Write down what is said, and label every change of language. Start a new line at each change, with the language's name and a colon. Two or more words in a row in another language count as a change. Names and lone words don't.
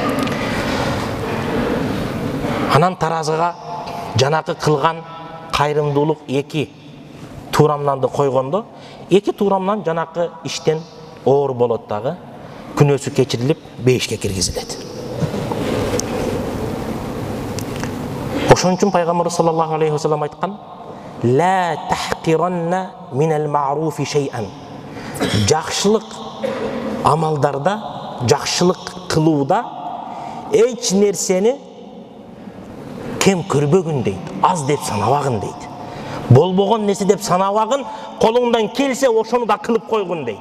Kyrgyz: Анан таразыга жанакы кылган кайрымдуулук эки туурамнанды койгондо, эки туурамнан жанакы иштен оор болот дагы, күнөөсү кечирилип бейишке киргизилет. Ошон үчүн Пайгамбар
Arabic: صلى الله عليه وسلم
Kyrgyz: айткан:
Arabic: "لا تحقرن من المعروف شيئا."
Kyrgyz: Жакшылык амалдарда, жакшылык кылууда эч нерсени кем көрбөгүн дейт, аз деп санабагын дейт. Болбогон нерсе деп санабагын, колуңдан келсе ошону да кылып койгун дейт.